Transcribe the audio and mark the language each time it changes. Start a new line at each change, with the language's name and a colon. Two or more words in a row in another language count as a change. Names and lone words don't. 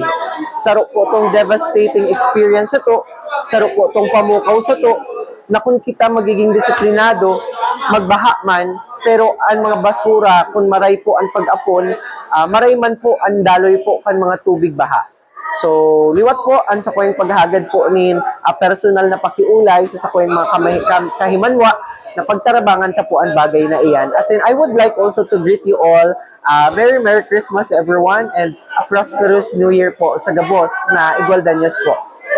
Bikol: Saro po tong
English: devastating experience
Bikol: sa to, saro po tong pamukaw sa to, na kung kita magiging disiplinado, magbaha man, pero ang mga basura, kung maray po ang pag-apon, maray man po ang daloy po kan mga tubig baha. So, liwat po ang sa kong paghagad po nin personal na pakiulay sa kong mga kahimanwa na pagtarabangan ta po ang bagay na iyan.
English: As in, I would like also to greet you all. Very Merry Christmas everyone and a prosperous New Year
Bikol: po sa Gabos na Igualdaños po.